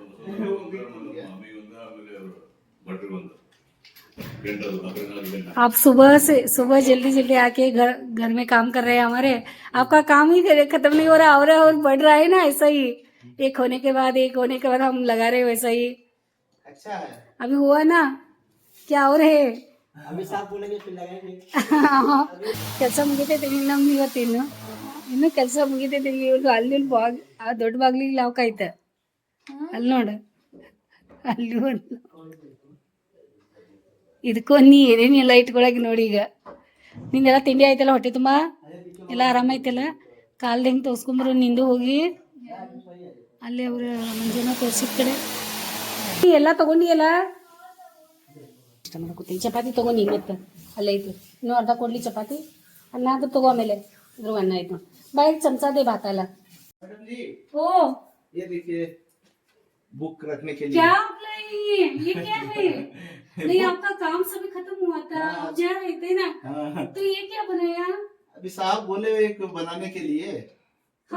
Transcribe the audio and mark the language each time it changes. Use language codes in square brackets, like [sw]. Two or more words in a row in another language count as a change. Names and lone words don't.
[hi] आप सुबह जल्दी जल्दी आके घर घर में काम कर रहे हैं हमारे। आपका काम ही खत्म नहीं हो रहा और बढ़ रहा है ना, ऐसा ही एक होने के बाद हम लगा रहे हैं वैसा ही। अच्छा है, अभी हुआ ना, क्या और है? अभी साफ बोलेंगे फिर लगाएंगे। [kn] ಕೆಲಸ ಮುಗಿತೈತೆ ನಮ್ದು ಇವತ್ತಿನ್ನು ಇನ್ನು ಕೆಲಸ ಮುಗಿತೈತೆ ಇವ್ರು ಅಲ್ಲಿ ಆ ದೊಡ್ಡ ಬಾಗ್ಲಿಗೆ ಲಾಕ್ ಆಯ್ತ ಅಲ್ಲಿ ನೋಡು, ಅಲ್ಲಿ ಒಂದು ಇದಕ್ಕೂ ನೀ ಏನೇನೆಲ್ಲ ಇಟ್ಕೊಳಕ್ಕೆ ನೋಡಿ. ಈಗ ನಿಂದೆಲ್ಲ ತಿಂಡಿ ಆಯ್ತಲ್ಲ, ಹೊಟ್ಟೆ ತುಂಬ ಎಲ್ಲ ಆರಾಮಾಯ್ತಲ್ಲ? ಕಾಲ್ದು ಹೆಂಗೆ ತೋರಿಸ್ಕೊಂಬರು ನಿಂದು ಹೋಗಿ ಅಲ್ಲಿ ಅವ್ರ ಮಂಜುನ ತೋರಿಸಿದ ಕಡೆ ಎಲ್ಲ ತಗೊಂಡಿಯಲ್ಲ. ಇಷ್ಟ ಮಾಡ್ಕೊತೀನಿ. ಚಪಾತಿ ತಗೊಂಡು ಮತ್ತೆ ಅಲ್ಲೇ ಐತಿ, ಇನ್ನೂ ಅರ್ಧ ಕೊಡ್ಲಿ ಚಪಾತಿ. ಅನ್ನ ಅದು ತಗೋ, ಆಮೇಲೆ ಇದ್ರ ಅನ್ನ ಆಯ್ತು. ಬಾಯಿಗೆ ಚಮಚ [mr] दे भात आला। [hi] मैडम जी, ओ ये देखिए बुक रखने के लिए। क्या ये क्या है? नहीं, आपका काम सभी खत्म हुआ था, आप जा रहे थे ना, हाँ, तो ये क्या बनाया? अभी साहब बोले एक बनाने के लिए, तो